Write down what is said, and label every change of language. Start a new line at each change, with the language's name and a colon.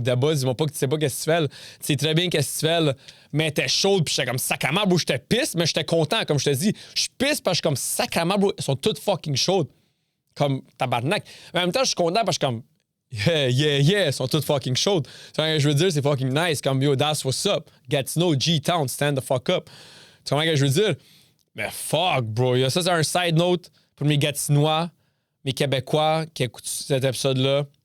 French: D'abord, dis-moi pas que tu sais pas qu'est-ce que tu fais, là. Tu sais très bien qu'est-ce que tu fais, là. Mais t'es chaude, pis j'étais comme sacrement, bro. J'étais pisse, mais j'étais content, comme je te dis. Je suis pisse parce que je suis comme sacrement, bro. Elles sont toutes fucking chaudes. Comme tabarnak. Mais en même temps, je suis content parce que je suis comme yeah, elles sont toutes fucking chaudes. Tu vois ce que je veux dire? C'est fucking nice.
English: Comme yo, that's what's up. Gatineau, G-Town, stand the fuck up.
French: Tu vois ce que je veux dire? Mais fuck, bro. Ça, c'est un side note pour mes Gatinois, mes Québécois qui écoutent cet épisode-là.